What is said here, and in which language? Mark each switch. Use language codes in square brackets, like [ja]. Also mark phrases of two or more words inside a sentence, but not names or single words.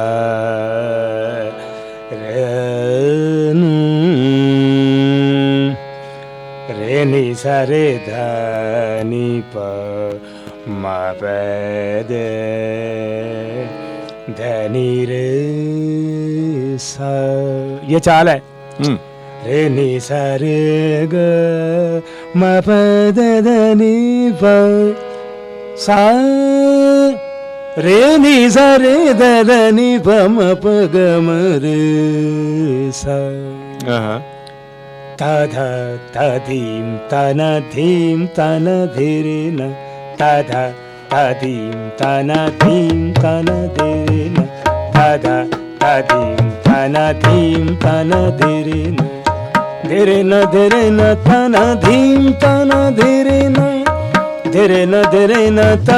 [hi] रे नि सा रे धा नि प मा प दे ध नि रे सा, ये चाल है। रे नि सा रे ग म प द ध नि प सा रे नि सा रे द ध नि प म प ग म रे सा ता धा ता धीम ता न धीम ता न धीरे न ता धा ता धीम ता न धीम ता न धीरे न ता धा ता धीम ता न धीम ता न धीरे न धीरे न ता न धीम ता न धीरे न धीरे न ता